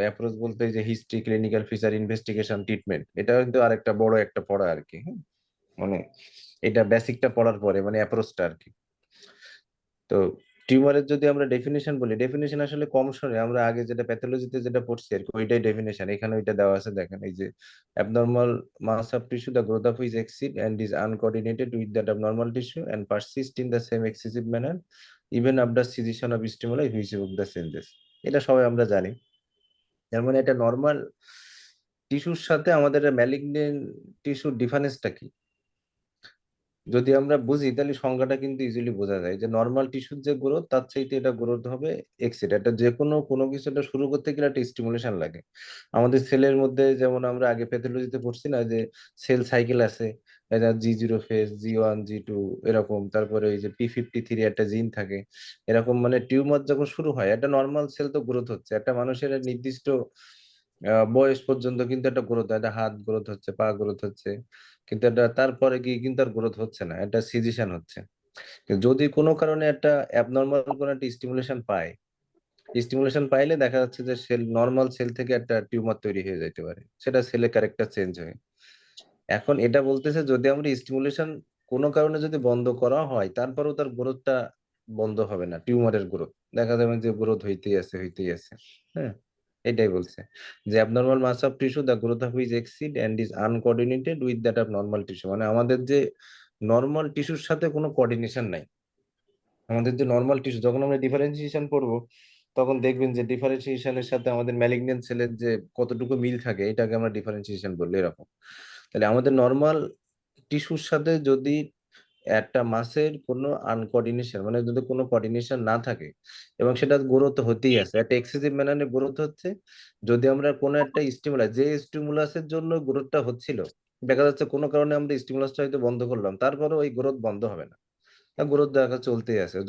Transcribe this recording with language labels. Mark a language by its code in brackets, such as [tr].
[bn] Approach বলতে যে history, clinical feature, investigation, treatment, এটা কিন্তু আরেকটা বড় একটা পড়া আর কি। হ্যাঁ, মানে এটা বেসিকটা পড়ার পরে মানে অ্যাপ্রোচটা আর কি। তো টিউমারের যদি আমরা ডেফিনেশন বলি, ডেফিনেশন আসলে কম সরে আমরা আগে যেটা প্যাথোলজিতে যেটা পড়ছি আর কি, ওইটাই ডেফিনেশন এখানে ওইটা দেওয়া আছে। দেখেন এই যে [en] abnormal mass of tissue, the growth of which exceed and is uncoordinated with that of normal tissue and persist in the same excessive manner even after cessation of stimuli which evoke the changes। [bn] এটা সবাই আমরা জানি। তার মানে এটা normal টিস্যুর সাথে আমাদের ম্যালিগনেন্ট টিস্যুর ডিফারেন্সটা কি যদি আমরা বুঝি তাহলে সংজ্ঞাটা কিন্তু ইজিলি বোঝা যায় যে নর্মাল টিস্যুর যে গ্রোথ তার চাইতে এটা গ্রোথ হবে এক্সিড। এটা যে কোনো কিছুটা শুরু করতে গেলে একটা স্টিমুলেশন লাগে। আমাদের সেলের মধ্যে যেমন আমরা আগে প্যাথোলজিতে পড়ছি না যে সেল সাইকেল আছে, এটা G0 ফেজ, G1 G2 এরকম, তারপরে এই যে P53 একটা জিন থাকে এরকম। মানে টিউমার যখন শুরু হয় একটা নর্মাল সেল তো গ্রোথ হচ্ছে, একটা মানুষের নির্দিষ্ট বয়স পর্যন্ত কিন্তু একটা গ্রোথ হয়, একটা হাত গ্রোথ হচ্ছে, পা গ্রোথ হচ্ছে, কিন্তু এটা তারপরে গিয়ে কিন্তু আর গ্রোথ হচ্ছে না, এটা সিজিশন হচ্ছে। কিন্তু যদি কোনো কারণে একটা অ্যাবনর্মাল কোনো একটা স্টিমুলেশন পায়, স্টিমুলেশন পাইলে দেখা যাচ্ছে যে সেল নর্মাল সেল থেকে একটা টিউমার তৈরি হয়ে যেতে পারে, সেটা সেলের ক্যারেক্টার চেঞ্জ হয়। এখন এটা বলতেছে যদি আমরা স্টিমুলেশন কোনো কারণে যদি বন্ধ করা হয় তারপরেও তার গ্রোথটা বন্ধ হবে না, টিউমারের গ্রোথ দেখা যাবে যে গ্রোথ হইতেই আছে হইতেই আছে। হ্যাঁ, এটাই বলছে যে [en] abnormal mass of tissue the growth of which exceed and is uncoordinated with that of normal tissue। [bn] মানে আমাদের যে নর্মাল টিস্যুর সাথে কোনো কোঅর্ডিনেশন নাই। আমাদের যে নর্মাল টিস্যু যখন আমরা ডিফারেন্সিয়েশন করব তখন দেখবেন যে ডিফারেন্সিয়েশনের সাথে আমাদের ম্যালিগন্যান্ট সেলের যে কতটুকু মিল থাকে এটাকে আমরা ডিফারেন্সিয়েশন বলি এরকম। তাহলে আমাদের নর্মাল টিস্যুর সাথে যদি একটা মাসের কোনো আনকোঅর্ডিনেশন মানে যদি কোনো কোঅর্ডিনেশন না থাকে এবং সেটা গ্রোথ হতেই আছে, একটা এক্সেসিভ ম্যানারে গ্রোথ হচ্ছে, যদি আমরা কোনো একটা স্টিমুলাস যে স্টিমুলাসের জন্য গ্রোথটা হচ্ছিল দেখা যাচ্ছে কোনো কারণে আমরা স্টিমুলাসটা হয়তো বন্ধ করলাম তারপরে ওই গ্রোথ বন্ধ হবে না, গ্রোথ দেখা চলতেই আছে।